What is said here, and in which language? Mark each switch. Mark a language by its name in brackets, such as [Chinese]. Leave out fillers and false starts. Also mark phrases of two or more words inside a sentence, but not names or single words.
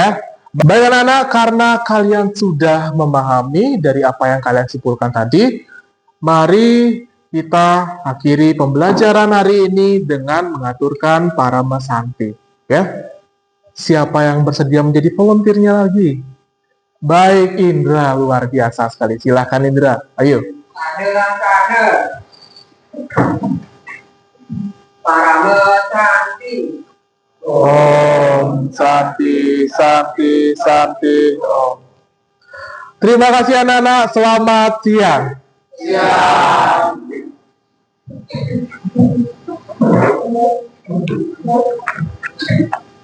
[Indonesian] Baik anak-anak, karena kalian sudah memahami dari apa yang kalian simpulkan tadi, mari kita akhiri pembelajaran hari ini dengan mengaturkan para Masanti. Ya, siapa yang bersedia menjadi volunteernya lagi? Baik Indra, luar biasa sekali. Silakan Indra, ayo. Para Masanti. [Sanskrit] Om Santi Santi Santi Om. [Indonesian] Terima kasih anak-anak, selamat siang. Siang.